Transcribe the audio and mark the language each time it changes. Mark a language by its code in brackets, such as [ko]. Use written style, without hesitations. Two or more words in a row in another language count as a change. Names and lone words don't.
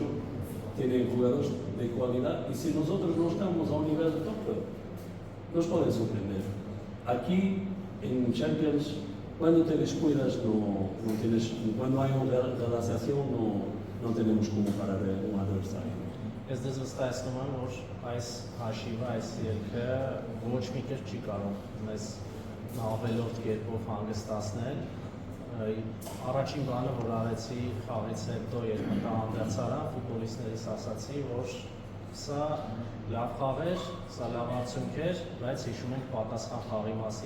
[es] Tienen jugadores de cualidad y si nosotros no estamos a un nivel top, nos pueden sorprender. Aquí en Champions, cuando te descuidas, no tienes, cuando hay una relación, no tenemos como parar un adversario. [hy] Ես դες վստահեցնում եմ, որ այս հաշիվը, այս ելքը ոչ մի կերպ չի կարող մեզ ավելորդ կերպով հանգստացնել։ Առաջին բանը, որ արեցի խաղից հետո, երբ մտա հանդերձարան, ֆուտբոլիստներից ասացի, որ սա լավ խաղ էր, սա լավ արդյունք էր, բայց հիշում ենք պատասխան խաղի մասին,